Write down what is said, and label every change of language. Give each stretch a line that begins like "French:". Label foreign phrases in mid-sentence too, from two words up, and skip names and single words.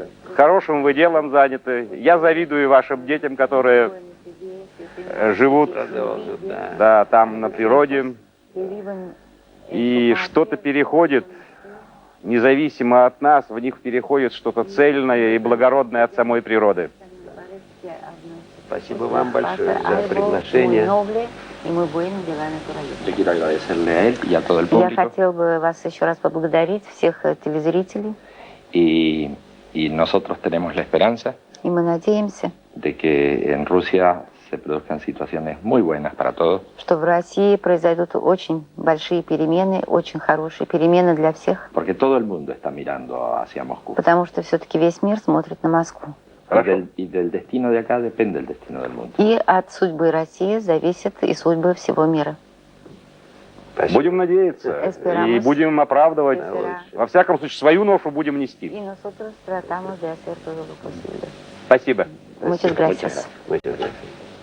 Russian: Хорошим вы делом заняты. Я завидую вашим детям, которые живут да, там на природе. И что-то переходит, независимо от нас, в них переходит что-то цельное и благородное от самой природы. Спасибо вам большое за приглашение.
Spanish: Yo quiero agradecerle a él y a todo el
Russian: Я
Spanish: público.
Russian: хотел бы вас еще раз поблагодарить, всех телезрителей.
Spanish: Y nosotros tenemos la esperanza
Russian: И мы надеемся,
Spanish: de que en Rusia se produzcan situaciones muy buenas para todos.
Russian: что в России произойдут очень большие перемены, очень хорошие перемены для всех,
Spanish: Porque todo el mundo está mirando hacia Moscú.
Russian: потому что все-таки весь мир смотрит на Москву.
Spanish: Y del destino de acá depende el destino del mundo.
Russian: И от судьбы России зависят и судьбы всего мира. Спасибо. Будем надеяться.
Spanish: Esperamos.
Russian: И будем оправдывать.
Spanish: Será.
Russian: Во всяком случае, свою ношу будем нести.
Spanish: Y nosotros tratamos de hacer todo lo posible.
Russian: Спасибо.
Spanish: Muchas gracias. Muchas gracias.